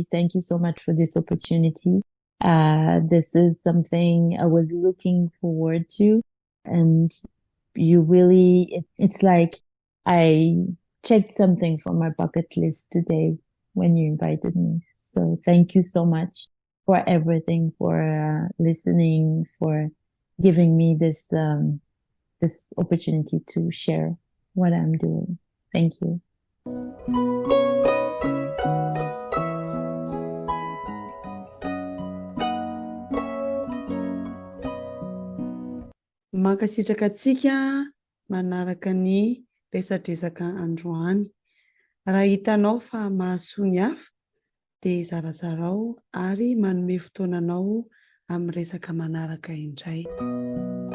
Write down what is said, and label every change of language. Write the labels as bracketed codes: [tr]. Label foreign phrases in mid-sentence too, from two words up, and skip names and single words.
[en] Thank you so much for this opportunity. This is something I was looking forward to, and you really, it's like I checked something from my bucket list today when you invited me. So thank you so much for everything, for listening, for giving me this opportunity to share what I'm doing. Thank you. [mg] Mankasitraka antsika manaraka ny resadresaka androany. Raha hitanao fa mahasoa ny hafa dia zarazarao ary manome fotoananao amin'ny resaka manaraka indray.